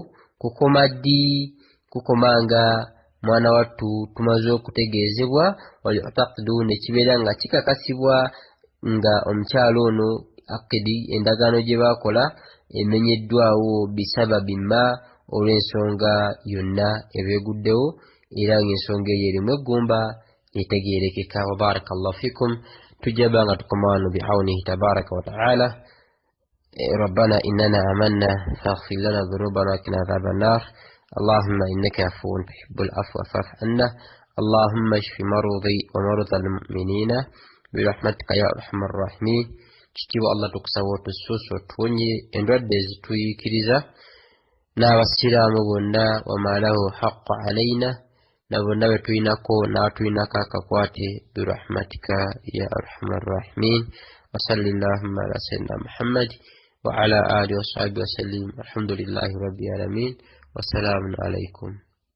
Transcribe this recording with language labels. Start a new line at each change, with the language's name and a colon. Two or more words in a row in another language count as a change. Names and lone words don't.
Ganda: kukoma nga mwana wattu tumaze okutegeezebwa walitaqidu nekibeera nga kikakasibwa nga omukyalo ono akidi endagaano gye baakola emenyeddwawo bisababi ma olw'ensonga yonna ebeeguddewo era ng'ensonga eyo erimu eggumba etegeerekeka
Arabic: وبارك الله فيكم
Ganda: tujja nga tukoma wano
Arabic: بعونه تبارك وتعالى ربنا إننا آمنا فاغفر لنا ذنوبنا وقنا عذاب النار اللهم إنك عفو تحب العفو فاعف عنا اللهم اشف مرضي ومرضى المؤمنين برحمتك يا أرحم الراحمين
Ganda: kitiibwa Allah tukusaba otusuusa otuwonye endwadde ezituyikiriza n'abasiraamu bonna
Arabic: ومن له حق علينا
Ganda: na bonna be tulinako n'atulinako akakwate
Arabic: برحمتك يا أرحم الراحمين وصلى الله على سيدنا محمد وعلى آله وصحبه وسلم والحمد لله رب العالمين وسلام عليكم.